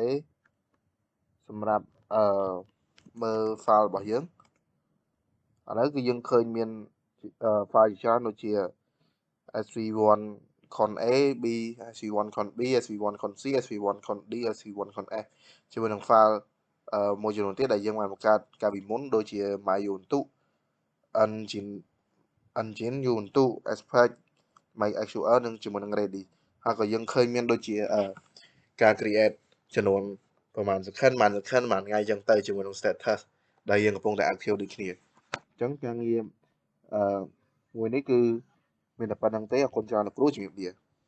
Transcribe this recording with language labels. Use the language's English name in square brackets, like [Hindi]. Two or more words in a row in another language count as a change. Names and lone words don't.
[Khmer] សម្រាប់មើល file របស់យើងឥឡូវគឺយើងឃើញមាន file ជាច្រើនដូចជា [English] sv1 con a b sv1 con b sv1 con c sv1 con d sv1 con s [Khmer] ជាមួយនឹង file មួយចំនួនទៀតដែលយើងបានបង្កើតកាលពីមុនដូចជា myubuntu [English] engine ubuntu aspect mysql [Khmer] និងជាមួយនឹង ready ហើយក៏យើងឃើញមានដូចជាការ create ចំនួនប្រហែលសង្ខិនមួយថ្ងៃចឹងទៅជាមួយនឹង status ដែលយើងកំពុងតែ active ដូចគ្នាអញ្ចឹងការងារមួយនេះគឺមានតែប៉ុណ្្នឹងទេអរគុណច្រើនលោកគ្រូជំរាបលា